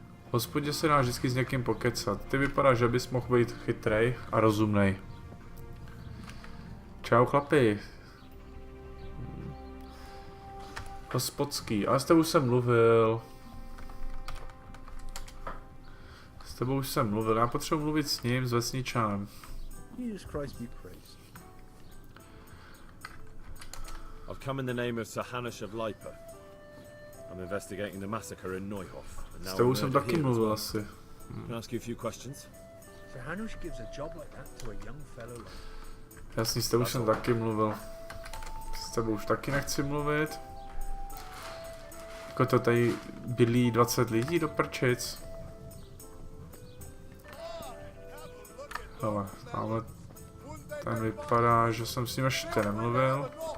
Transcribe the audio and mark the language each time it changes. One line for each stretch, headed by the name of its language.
Czech: V hospodě se dá vždycky s někým pokecat. Ty vypadá, že bys mohl být chytrej a rozumnej. Čau chlapi. Hospodský, ale s tebou už jsem mluvil. S tebou už jsem mluvil, já potřebuji mluvit s ním, s vesničanem.
English: Jesus Christ be praised. I've come in the name of Sir Hanush of Lipa. I'm investigating the massacre in Neuhof.
Czech: S tebou jsem taky mluvil asi.
English: Can I ask you a few questions? Sir Hanush gives a job like that to a young fellow like...
Czech: Jasně, s tebou jsem taky mluvil. S tebou už taky nechci mluvit. Jako to tady bylí 20 lidí do prčic. Ale tamhle ten vypadá, že jsem s ním ještě nemluvil.